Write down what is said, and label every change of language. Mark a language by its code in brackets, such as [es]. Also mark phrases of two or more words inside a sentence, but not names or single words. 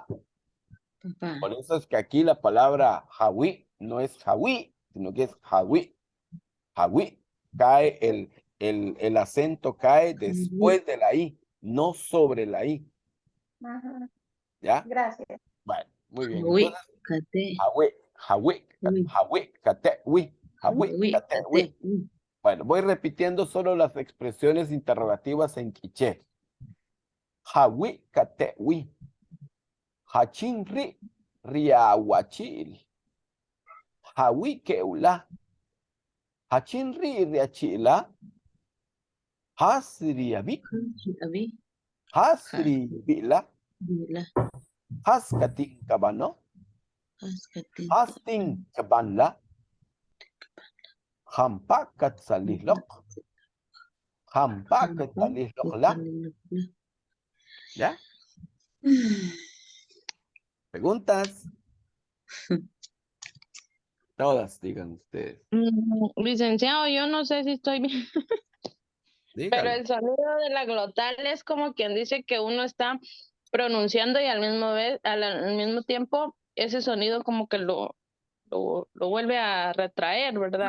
[es] Por eso es que aquí la palabra jawi no es jawi, sino que es jawi. Jawi. Cae el acento cae después de la I, no sobre la I. Ajá. ¿Ya? Gracias. Bueno, muy bien. Uy, Entonces, cate. [quc] jawi, kate, wi. [es] Bueno, voy repitiendo solo las expresiones interrogativas en quiché. [quc] Hawi kate wi. Hachin ri riawachil. Hawi keula. Hachin ri riachila. Hasri abi. Abi, Hasri bila. bila, Haskatin kabano. askati, Hasting kabanla. Hampakat salihlok. Hampakat salihlok la. ¿Ya? [es] ¿Preguntas? Todas, digan ustedes. Licenciado, yo no sé si estoy bien, pero Díganlo. el sonido de la glotal es como quien dice que uno está pronunciando y al mismo tiempo ese sonido como que lo vuelve a retraer, ¿verdad?